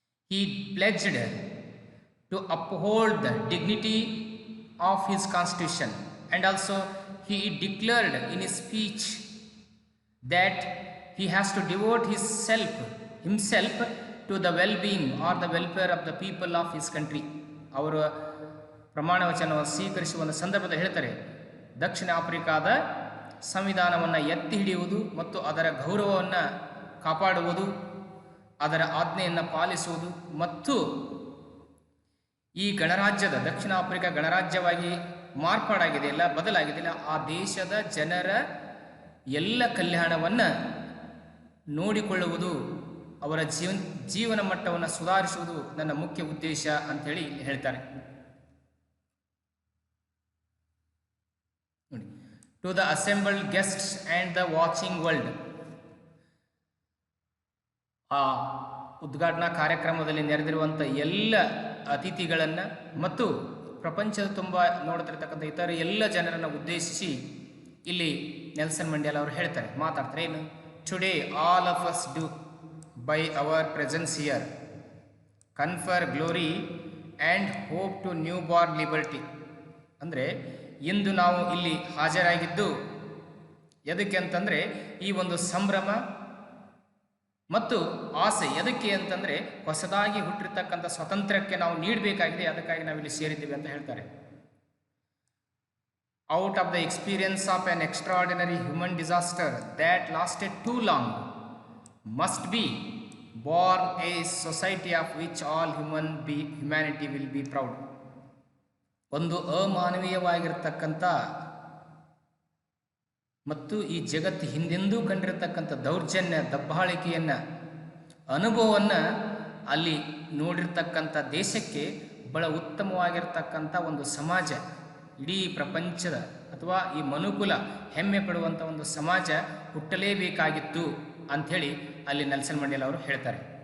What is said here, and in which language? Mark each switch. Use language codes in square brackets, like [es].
[en] He pledged to uphold the dignity of his constitution, and also he declared in his speech that he has to devote himself to the well-being or the welfare of the people of his country. [kn] ಅವರು ಪ್ರಮಾಣ ವಚನವನ್ನು ಸ್ವೀಕರಿಸುವ ಒಂದು ಸಂದರ್ಭದಲ್ಲಿ ಹೇಳ್ತಾರೆ, ದಕ್ಷಿಣ ಆಫ್ರಿಕಾದ ಸಂವಿಧಾನವನ್ನು ಎತ್ತಿ ಹಿಡಿಯುವುದು ಮತ್ತು ಅದರ ಗೌರವವನ್ನು ಕಾಪಾಡುವುದು, ಅದರ ಆಜ್ಞೆಯನ್ನು ಪಾಲಿಸುವುದು ಮತ್ತು ಈ ಗಣರಾಜ್ಯದ ದಕ್ಷಿಣ ಆಫ್ರಿಕಾ ಗಣರಾಜ್ಯವಾಗಿ ಮಾರ್ಪಾಡಾಗಿದೆಯಲ್ಲ, ಬದಲಾಗಿದೆಯಲ್ಲ, ಆ ದೇಶದ ಜನರ ಎಲ್ಲ ಕಲ್ಯಾಣವನ್ನು ನೋಡಿಕೊಳ್ಳುವುದು, ಅವರ ಜೀವನ ಮಟ್ಟವನ್ನು ಸುಧಾರಿಸುವುದು ನನ್ನ ಮುಖ್ಯ ಉದ್ದೇಶ ಅಂಥೇಳಿ ಹೇಳ್ತಾರೆ. [en] ನೋಡಿ, to the assembled guests and the watching world. [kn] ಆ ಉದ್ಘಾಟನಾ ಕಾರ್ಯಕ್ರಮದಲ್ಲಿ ನೆರೆದಿರುವಂಥ ಎಲ್ಲ ಅತಿಥಿಗಳನ್ನು ಮತ್ತು ಪ್ರಪಂಚದ ತುಂಬ ನೋಡ್ತಿರ್ತಕ್ಕಂಥ ಇತರ ಎಲ್ಲ ಜನರನ್ನು ಉದ್ದೇಶಿಸಿ ಇಲ್ಲಿ ನೆಲ್ಸನ್ ಮಂಡೇಲಾ ಅವರು ಮಾತಾಡ್ತಾರೆ ಏನು, [en] Today all of us do by our presence here confer glory and hope to newborn liberty. [kn] ಅಂದರೆ ಇಂದು ನಾವು ಇಲ್ಲಿ ಹಾಜರಾಗಿದ್ದು ಎದಕ್ಕೆ ಅಂತಂದರೆ ಈ ಒಂದು ಸಂಭ್ರಮ ಮತ್ತು ಆಸೆ ಎದಕ್ಕೆ ಅಂತಂದರೆ ಹೊಸದಾಗಿ ಹುಟ್ಟಿರ್ತಕ್ಕಂಥ ಸ್ವಾತಂತ್ರ್ಯಕ್ಕೆ ನಾವು ನೀಡಬೇಕಾಗಿದೆ, ಅದಕ್ಕಾಗಿ ನಾವಿಲ್ಲಿ ಸೇರಿದ್ದೀವಿ ಅಂತ ಹೇಳ್ತಾರೆ. [en] Out of the experience of an extraordinary human disaster that lasted too long must be born a society of which all humanity will be proud. [kn] ಒಂದು ಅಮಾನವೀಯವಾಗಿರ್ತಕ್ಕಂಥ ಮತ್ತು ಈ ಜಗತ್ತು ಹಿಂದೆಂದೂ ಕಂಡಿರತಕ್ಕಂಥ ದೌರ್ಜನ್ಯ ದಬ್ಬಾಳಿಕೆಯನ್ನು ಅನುಭವವನ್ನು ಅಲ್ಲಿ ನೋಡಿರ್ತಕ್ಕಂಥ ದೇಶಕ್ಕೆ ಬಹಳ ಉತ್ತಮವಾಗಿರ್ತಕ್ಕಂಥ ಒಂದು ಸಮಾಜ, ಇಡೀ ಪ್ರಪಂಚದ ಅಥವಾ ಈ ಮನುಕುಲ ಹೆಮ್ಮೆ ಪಡುವಂಥ ಒಂದು ಸಮಾಜ ಹುಟ್ಟಲೇಬೇಕಾಗಿತ್ತು ಅಂಥೇಳಿ ಅಲ್ಲಿ ನೆಲ್ಸನ್ ಮಂಡೇಲ ಅವರು ಹೇಳ್ತಾರೆ.